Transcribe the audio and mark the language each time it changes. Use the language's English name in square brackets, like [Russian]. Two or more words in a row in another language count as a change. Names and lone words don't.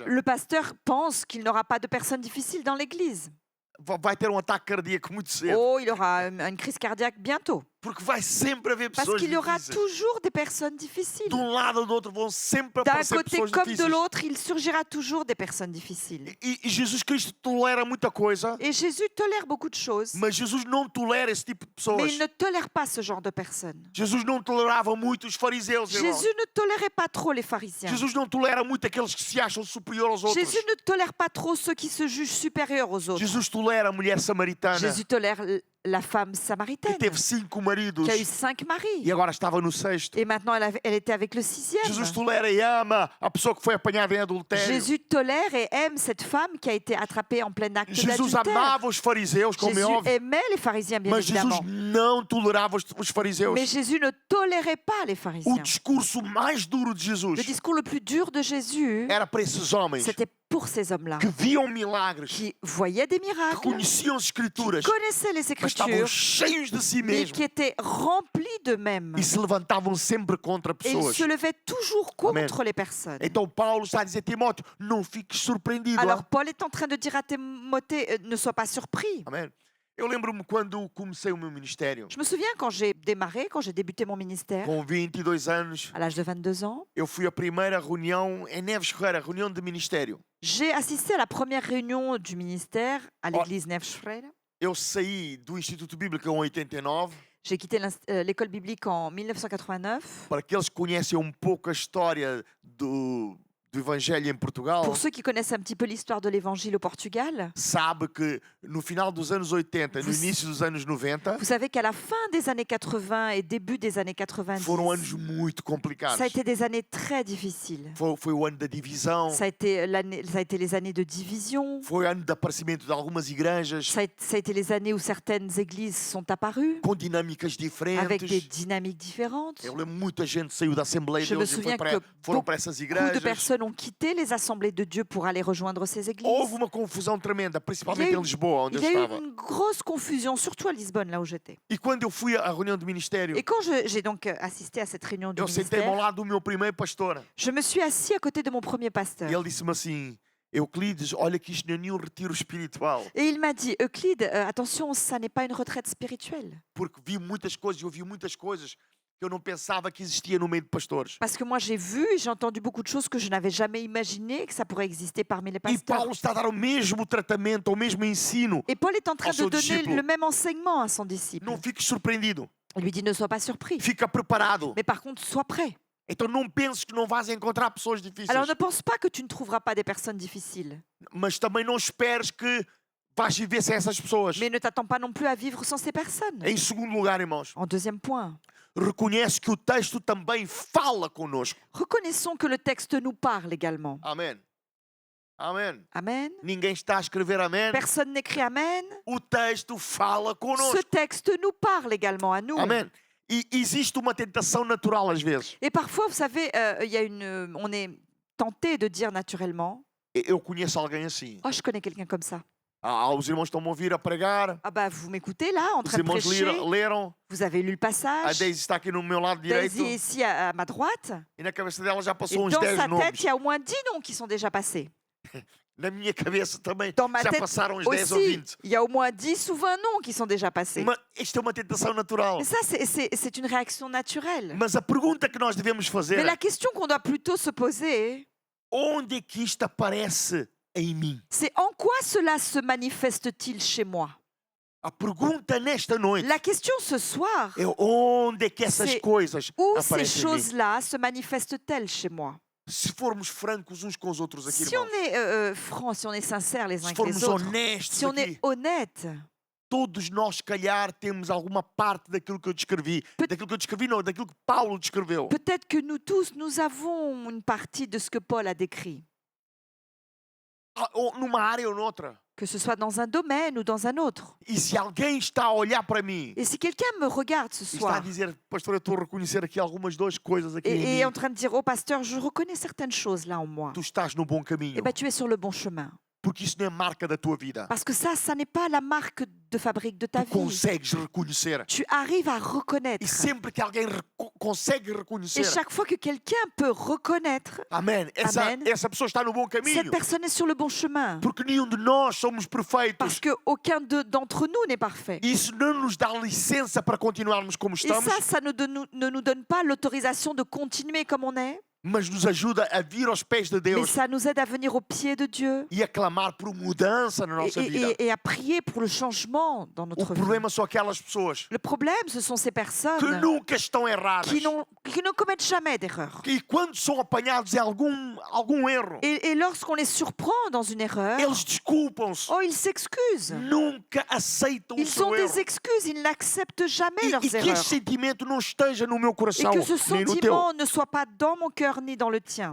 [French] Le pasteur pense qu'il n'aura pas de personnes difficiles dans l'église. [Portuguese] vai ter ataque cardíaco muito cedo. [French] Oh, il aura une crise cardiaque bientôt. [Portuguese] Porque vai sempre haver [French] Parce [Portuguese] pessoas [French] qu'il y aura [Portuguese] difíceis. [French] toujours des personnes difficiles. [Portuguese] De lado ou do outro vão sempre [French] D'un [Portuguese] aparecer [French] côté [Portuguese] pessoas [French] comme de [Portuguese] difíceis. [French] l'autre, il surgira toujours des personnes difficiles. [Portuguese] E Jesus Cristo tolera muita coisa, [French] Et Jésus tolère beaucoup de choses, [Portuguese] mas Jesus não tolera esse tipo de [French] mais [Portuguese] pessoas. [French] il ne tolère pas ce genre de personnes. [Portuguese] Jesus não tolerava muito os fariseus, irmãos. [French] Jésus ne tolérait pas trop les pharisiens. [Portuguese] Jesus não tolera muito aqueles que se acham superiores aos outros. [French] Jésus ne tolère pas trop ceux qui se jugent supérieurs aux autres. [Portuguese] Jesus tolera a mulher samaritana [French] Jésus tolère la femme [Portuguese] que [French] samaritaine [Portuguese] teve 5 maridos [French] qui a eu 5 maris. [Portuguese] e agora estava no sexto. [French] Et maintenant, elle était avec le 6e. [Portuguese] Jesus tolera e ama a pessoa que foi apanhada em adultério. [French] Jésus tolère et aime cette femme qui a été attrapée en plein acte [Portuguese] Jesus [French] d'adultère. [Portuguese] amava os fariseus, como é [French] Jésus [Portuguese] óbvio, [French] aimait les pharisiens, bien [Portuguese] mas Jesus [French] évidemment. [Portuguese] não tolerava os fariseus. [French] Mais Jésus ne tolérait pas les [Portuguese] O [French] pharisiens. [Portuguese] discurso mais duro de Jesus [French] Le discours le plus dur de Jésus, [Portuguese] era para esses homens [French] c'était pour ces hommes-là, [Portuguese] que viam milagres, [French] qui voyaient des [Portuguese] que [French] miracles, [Portuguese] conheciam as escrituras, [French] qui connaissaient les [Portuguese] mas estavam [French] Écritures, [Portuguese] cheios de si [French] mais [Portuguese] mesmos [French] qui étaient remplis d'eux-mêmes. [Portuguese] e se levantavam sempre contra [French] Et ils [Portuguese] pessoas. [French] se levaient toujours [Portuguese] Amen. [French] contre les personnes. [Portuguese] Então Paulo está a dizer, Timóteo, não fiques surpreendido. [French] Alors Paul est en train de dire à Timothée, ne sois pas surpris. [Portuguese] Amém. Eu lembro-me quando comecei o meu ministério, [French] Je me souviens quand j'ai démarré, quand j'ai débuté mon ministère, [Portuguese] com 22 anos, [French] à l'âge de 22 ans, [Portuguese] eu fui à primeira reunião em Neves Ferreira, reunião de ministério. [French] j'ai assisté à la première réunion du ministère à l'église Nefschfred. [Portuguese] Eu saí do Instituto Bíblico em 89. [French] J'ai quitté l'école biblique en 1989. [Portuguese] Para aqueles que conhecem um pouco a história do Evangelho em Portugal, [French] Pour ceux qui connaissent un petit peu l'histoire de l'évangile au Portugal, [Portuguese] sabe que no final dos anos 80, no [French] Vous- [Portuguese] início dos anos 90, [French] vous savez qu'à la fin des années 80 et début des années 90, [Portuguese] foram anos muito complicados. [French] ça a été des années très difficiles. [Portuguese] Foi o ano da divisão, [French] Ça a été les années de division. [Portuguese] foi o ano do aparecimento de algumas igrejas [French] Ça a été les années où certaines églises sont apparues [Portuguese] com dinâmicas [French] avec des [Portuguese] diferentes. [French] dynamiques différentes. [Portuguese] Eu lembro muita gente saiu da Assembleia [French] Je me [Portuguese] deles e [French] souviens que [Portuguese] foram para essas [French] Beaucoup de [Portuguese] igrejas. [French] personnes ont quitté les assemblées de Dieu pour aller rejoindre ces églises. [Portuguese] Houve uma confusão tremenda, principalmente [French] Il y a [Portuguese] em [French] eu- [Portuguese] Lisboa, onde [French] Il [Portuguese] eu [French] y a eu [Portuguese] estava. [French] une grosse confusion, surtout à Lisbonne, là où j'étais. [Portuguese] E quando eu fui à reunião do ministério, [French] Et quand j'ai donc assisté à cette réunion du [Portuguese] eu sentei-me ao [French] ministère, [Portuguese] lado do meu primeiro pastor. [French] je me suis assis à côté de mon premier pasteur. [Portuguese] E ele disse-me assim: Euclides, olha que isto não é nenhum retiro espiritual. [French] Et il m'a dit, Euclide, attention, ça n'est pas une retraite spirituelle. [Portuguese] Porque vi muitas coisas, eu ouvi muitas coisas que eu não pensava que existia no meio de pastores. [French] Parce que moi, j'ai vu et j'ai entendu beaucoup de choses que je n'avais jamais imaginé que ça pourrait exister parmi les [Portuguese] E [French] pasteurs. [Portuguese] Paulo está a dar o mesmo tratamento, o mesmo ensino. [French] Et Paul est en train [Portuguese] ao seu [French] de donner [Portuguese] discípulo. [French] le même enseignement à son disciple. [Portuguese] Não fiques surpreendido, [French] Il lui dit, ne sois pas surpris. [Portuguese] fica preparado. [French] Mais par contre, sois prêt. [Portuguese] Então não penses que não vais encontrar pessoas difíceis, [French] Alors ne pense pas que tu ne trouveras pas des personnes difficiles. [Portuguese] mas também não esperes que vais viver sem essas pessoas. [French] Mais ne t'attends pas non plus à vivre sans ces personnes. [Portuguese] Em segundo lugar, irmãos, [French] En deuxième point, [Portuguese] reconhece que o texto também fala conosco. [French] reconnaissons que le texte nous parle également. [Portuguese] Amém. Amém. [French] Amen. [Portuguese] Ninguém está a escrever amém. [French] Personne n'écrit Amen. [Portuguese] O texto fala [French] Ce [Portuguese] conosco. [French] texte nous parle également à nous. [Portuguese] Amém. E existe uma tentação natural às vezes. [French] Et parfois, vous savez, on est tenté de dire naturellement, [Portuguese] Eu conheço alguém assim. [French] oh, je connais quelqu'un comme ça. [Portuguese] Os irmãos estão a ouvir a pregar. [French] Ah bah, vous m'écoutez là, en [Portuguese] Os [French] train de [Portuguese] irmãos [French] prêcher. [Portuguese] leram. [French] Vous avez lu le [Portuguese] A [French] passage. [Portuguese] Daisy está aqui no meu lado direito. [French] Daisy est ici à ma droite. [Portuguese] E na cabeça dela já [French] Et [Portuguese] passou uns [French] dans [Portuguese] 10 [French] sa tête, [Portuguese] nomes. [French] il y a au moins 10 noms qui sont déjà passés. [Portuguese] Na minha cabeça também [French] Dans ma [Portuguese] já [French] tête [Portuguese] passaram uns 10 ou [French] aussi, [Portuguese] 20. [French] il y a au moins 10 ou 20 noms qui sont déjà passés. [Portuguese] Isto é uma tentação natural. [French] Mais ça, c'est une réaction naturelle. [Portuguese] Mas a pergunta que nós devemos fazer [French] Mais [Portuguese] é: [French] la question qu'on doit plutôt se poser, [Portuguese] onde é que isto aparece em mim? [French] c'est en quoi cela se manifeste-t-il chez moi? [Portuguese] A pergunta nesta noite [French] La question ce soir, [Portuguese] é onde é que essas [French] C'est [Portuguese] coisas [French] où ces [Portuguese] aparecem em mim? [French] choses-là se manifestent-elles chez moi? [Portuguese] Se formos francos uns com os outros aqui, [French] Si on [Portuguese] irmãos, [French] est franc, si on est sincère les uns [Portuguese] se [French] avec les [Portuguese] formos [French] autres, [Portuguese] honestos [French] si on [Portuguese] aqui, [French] est honnête, [Portuguese] todos nós, se calhar, temos alguma parte daquilo que eu descrevi. Daquilo que eu descrevi, não, daquilo que Paulo descreveu. [French] peut-être que nous tous, nous avons une partie de ce que Paul a décrit. [Portuguese] Ou numa área ou noutra. [French] que ce soit dans un domaine ou dans un autre. [Portuguese] E se alguém está a olhar para mim [French] Et si quelqu'un me regarde ce [Portuguese] e está a [French] soir [Portuguese] dizer, pastor, eu estou a reconhecer aqui algumas duas coisas aqui [French] et [Portuguese] em [French] est en [Portuguese] mim, [French] train de dire, oh pasteur, je reconnais certaines choses là en moi, [Portuguese] tu estás no bom caminho. [French] eh bien tu es sur le bon chemin. [Portuguese] Porque isso não é marca da tua vida. [French] Parce que ça n'est pas la marque de fabrique de ta [Portuguese] Tu [French] vie. [Portuguese] consegues reconhecer. [French] Tu arrives à reconnaître. [Portuguese] E sempre que alguém consegue reconhecer, [French] Et chaque fois que quelqu'un peut reconnaître, [Portuguese] amém, Amém. essa pessoa está no bom [French] cette [Portuguese] caminho. [French] personne est sur le bon chemin. [Portuguese] Porque nenhum de nós somos perfeitos. [French] Parce qu'aucun d'entre nous n'est parfait. [Portuguese] E isso não nos dá licença para continuarmos como [French] Et [Portuguese] estamos, [French] ça ne nous donne pas l'autorisation de continuer comme on est, [Portuguese] mas nos ajuda a vir aos pés de [French] mais [Portuguese] Deus [French] ça nous aide à venir au pied de Dieu [Portuguese] e a clamar por mudança na nossa vida. [French] et à prier pour le changement dans [Portuguese] O [French] notre vie. [Portuguese] problema são aquelas pessoas [French] Le problème, ce sont ces [Portuguese] que [French] personnes [Portuguese] nunca estão erradas. [French] qui ne commettent jamais d'erreur. [Portuguese] E quando são apanhados em algum erro, [French] Et lorsqu'on les surprend dans une erreur, [Portuguese] eles desculpam-se. [French] oh, ils s'excusent. [Portuguese] Nunca aceitam o [French] Ils ont [Portuguese] seu erro. [French] des excuses, ils n'acceptent jamais [Portuguese] E [French] leurs [Portuguese] que este [French] erreurs. [Portuguese] sentimento não esteja no meu [French] Et [Portuguese] coração, [French] que ce [Portuguese] nem no teu. [French] sentiment ne soit pas dans mon cœur ni dans le tien.